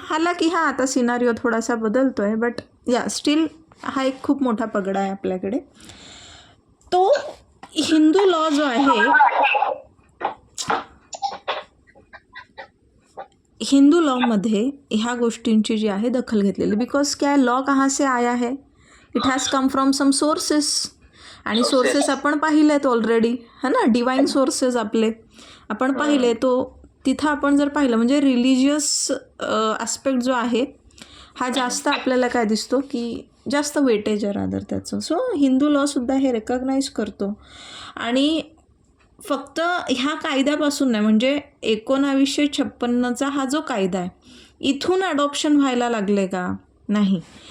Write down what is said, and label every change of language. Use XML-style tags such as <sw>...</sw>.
<mr>हालाकी हा आता सिनारिओ थोडासा बदलतो आहे, बट या स्टील हा एक खूप मोठा पगडा आहे आपल्याकडे. तो हिंदू लॉ जो आहे, हिंदू लॉमध्ये ह्या गोष्टींची जी आहे दखल घेतलेली.</mr> <en>because</en> <hi>क्या लॉ कहाँ से आया है,</hi> <en>It has come from some sources.</en> <mr>आणि सोर्सेस आपण पाहिलेत ऑलरेडी, है ना. डिवाइन सोर्सेस आपले आपण पाहिले. तो तिथं आपण जर पाहिलं म्हणजे रिलिजियस ॲस्पेक्ट जो आहे हा जास्त आपल्याला काय दिसतो की जास्त वेटेज आहे रादर त्याचं. सो हिंदू लॉसुद्धा हे रेकग्नाईज करतो. आणि फक्त ह्या कायद्यापासून नाही, म्हणजे 1956चा हा जो कायदा आहे, इथून अडॉप्शन व्हायला लागले का, नाही.</mr>